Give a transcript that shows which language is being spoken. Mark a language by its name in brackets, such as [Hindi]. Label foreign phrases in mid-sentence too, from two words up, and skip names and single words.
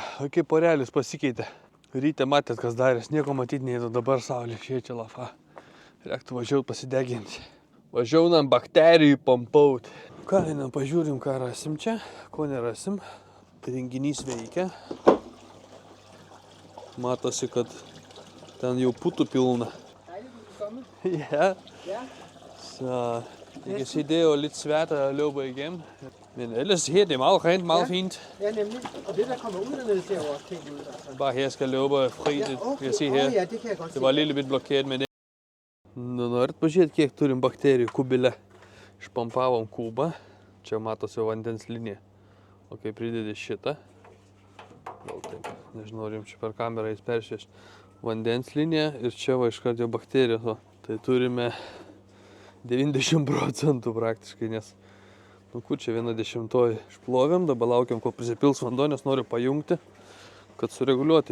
[Lithuanian] O kaip porelis pasikeitė. Ryte matėt, kas darės, nieko matyti neįdo, dabar saulė šviečia lafa. Reiktų važiuot pasideginti. Važiaunam bakterijų pampauti. Ką, einam, pažiūrim, ką rasim čia, ko nerasim. Renginys veikia. Matosi, kad ten jau putų pilna. [Danish] Ja. Så I kan se, det er jo lidt svært at løbe igennem. Men ellers her, det er meget rent, meget fint. Ja, nemlig. Og det, der kommer ud dernede, ser jo også pænt ud. Altså. Bare her skal løbe fri, det kan jeg se her. Ja, det kan jeg godt se. Det var lidt blokeret med det. [Lithuanian] Nu norit pažiūrėti, kiek turim bakterijų kubile. Išpampavom kubą. Čia matosi vandens linija. O kai pridedi šitą, gal taip, nežinau, ar jums čia per kamerą jis peršvieš. Vandens linija ir čia va iškart jau bakterijos. O. Tai turime 90% praktiškai, nes nu kur čia 1/10 išplovėm, dabar laukiam, kol prisipils vanduo, nes noriu pajungti, kad sureguliuoti.